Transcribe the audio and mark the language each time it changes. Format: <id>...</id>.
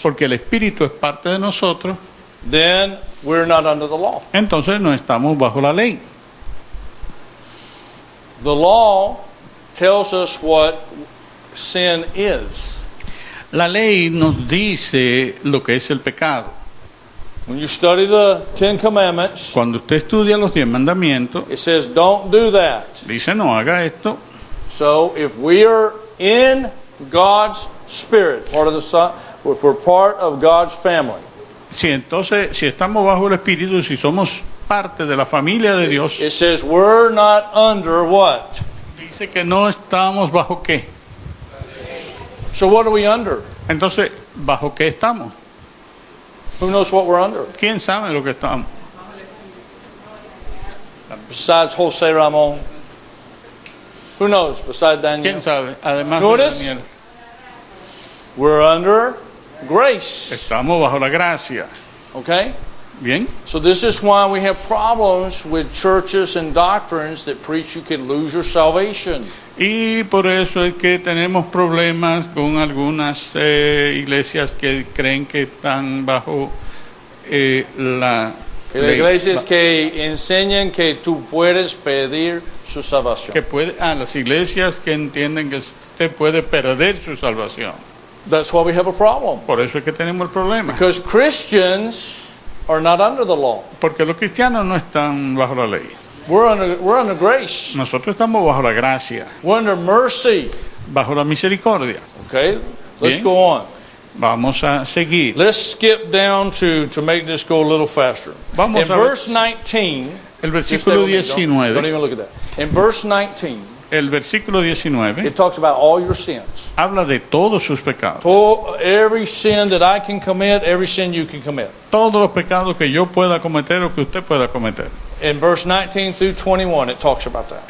<es>porque el Espíritu es parte de nosotros,</es> <en>then we're not under the law.</en> <es>entonces no estamos bajo la ley.</es> <en>The law tells us what sin is.</en> <es>La ley nos dice lo que es el pecado.</es> <en>When you study the Ten Commandments,</en> <es>Cuando usted estudia los 10 mandamientos,</es> <en>it says don't do that.</en> <es>dice no haga esto.</es> <en>So if we are in God's Spirit, part of the Son, if we're part of God's family,</en> <es>Si entonces, si estamos bajo el Espíritu, si somos parte de la familia de Dios,</es> <en>it says we're not under what?</en> <es>dice que no estamos bajo qué.</es> <en>So what are we under?</en> <es>Entonces, ¿bajo qué estamos?</es> <en>Who knows what we're under?</en> <es>¿Quién sabe lo que estamos?</es> <en>Besides Jose Ramon? Who knows besides Daniel?</en> <es>¿Quién sabe? Además de</es> <en>Notice.</en> <es>Daniel,</es> <en>We're under grace.</en> <es>estamos bajo la gracia.</es> <en>Okay?</en> <es>Bien.</es> <en>So this is why we have problems with churches and doctrines that preach you can lose your salvation.</en> <es>Y por eso es que tenemos problemas con algunas iglesias que creen que están bajo la Que las ley. iglesias que enseñan que tú puedes pedir su salvación. Las iglesias que entienden que usted puede perder su salvación.</es> <en>That's why we have a problem.</en> <es>Por eso es que tenemos el problema.</es> <en>Because Christians are not under the law.</en> <es>Porque los cristianos no están bajo la ley.</es> <en>We're under grace.</en> <es>Nosotros estamos bajo la gracia,</es> <en>We're under mercy.</en> <es>bajo la misericordia.</es> <en>Okay? Let's</en> <es>Bien.</es> <en>go on.</en> <es>Vamos a seguir.</es> <en>Let's skip down to make this go a little faster.</en> <es>Vamos</es> <en>In</en> <es>a ver</es> <en>verse 19,</en> <es>el</es> <en>just stay</en> <es>versículo</es> <en>with me, don't</en> <es>19.</es> <en>even look at that. In verse 19,</en> <es>El versículo 19</es> <en>it talks about all your sins.</en> <es>habla de todos sus pecados.</es> <en>Every sin that I can commit, every sin you can commit.</en> <es>Todos los pecados que yo pueda cometer o que usted pueda cometer.</es> <en>In verse 19 through 21, it talks about that.</en>